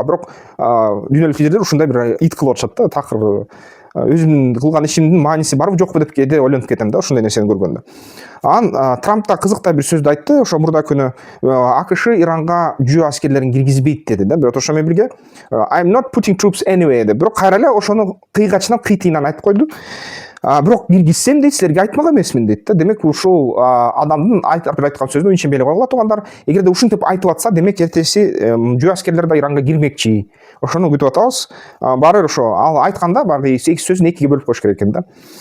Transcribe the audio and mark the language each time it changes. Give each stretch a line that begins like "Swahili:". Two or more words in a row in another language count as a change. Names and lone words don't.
Kyrgyz: Бирок дүйнөлүк лидерлер ушундай бир ит кылып атышат да, такыр өзүмдүн кылган ишимдин мааниси барбы жокпу деп кээде ойлонуп кетем да, ушундай нерсени көргөндө. Трамп да кызыктай бир сөздү айтты, ошо мурда күнү АКШ Иранга жөө аскерлерин киргизбейт деди да. Бирок ошо менен бирге
English: I'm not putting troops anywhere
Kyrgyz: деп. Бирок кайра эле ошону кыйгачынан кыйтыйынан айтып койду. Бирок киргизсем дейт, силерге айтмак эмесмин дейт да. Демек ушул адамдын айткан сөзүнө ишенбей эле койгула туугандар. Эгерде ушинтип айтып атса, демек эртеси жөө аскерлер да Иранга кирмекчи. Ошону күтүп атабыз. Баары бир ошо ал айтканда баягы 8 сөзүн экиге бөлүп коюш керек экен да.